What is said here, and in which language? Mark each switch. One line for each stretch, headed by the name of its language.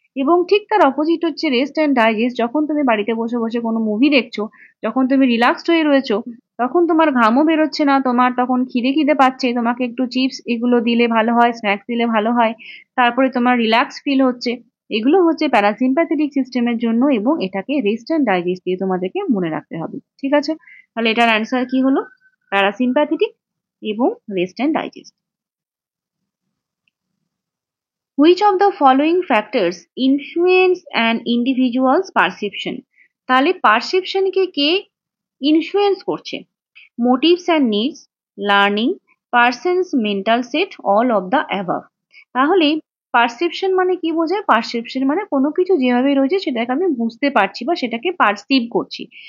Bangla: এবং ঠিক তার অপোজিট হচ্ছে রেস্ট অ্যান্ড ডাইজেস্ট। যখন তুমি বাড়িতে বসে বসে কোনো মুভি দেখছো, যখন তুমি রিল্যাক্সড হয়ে রয়েছো, তখন তোমার ঘামও বেরোচ্ছে না, তোমার তখন খিদে খিদে পাচ্ছে, তোমাকে একটু চিপস এগুলো দিলে ভালো হয়, স্ন্যাক্স দিলে ভালো হয়, তারপরে তোমার রিল্যাক্স ফিল হচ্ছে, এগুলো হচ্ছে প্যারাসিম্প্যাথেটিক সিস্টেমের জন্য এবং এটাকে রেস্ট অ্যান্ড ডাইজেস্ট দিয়ে তোমাদেরকে মনে রাখতে হবে, ঠিক আছে? তাহলে এটার অ্যান্সার কি হলো? প্যারাসিম্প্যাথেটিক এবং rest and digest.
English: Which of the following factors influence an individual's perception?
Bangla: তাহলে পারসেপশনকে কে ইনফ্লুয়েন্স করছে?
English: Motives and needs, learning, person's mental set, all of the above.
Bangla: তাহলে পারসেপশন মানে কি বোঝায়? পারসেপশন মানে কোনো কিছু যেভাবে রয়েছে সেটাকে আমি বুঝতে পারছি বা সেটাকে পারসিভ করছি।